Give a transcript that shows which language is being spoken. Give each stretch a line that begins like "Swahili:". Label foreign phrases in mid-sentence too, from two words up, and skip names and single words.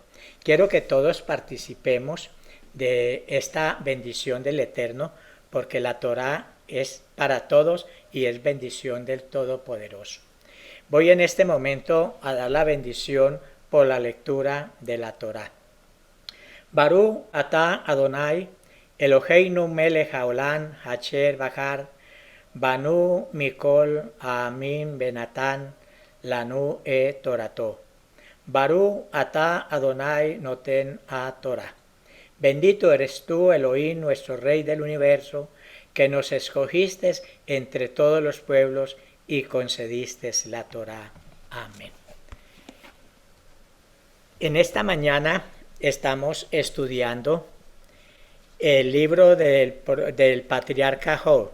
Spanish: Quiero que todos participemos de esta bendición del Eterno porque la Torá es para todos y es bendición del Todopoderoso. Voy en este momento a dar la bendición por la lectura de la Torá.
Hebrew: ברוך אתה אדני אלהינו מלך העולם אשר בחר בנו מכל העמים ונתן לנו תורתו. ברוך אתה אדני נותן התורה.
Spanish: Bendito eres tú, Elohim, nuestro Rey del universo, que nos escogiste entre todos los pueblos y concediste la Torá. Amén. En esta mañana estamos estudiando el libro del patriarca Job.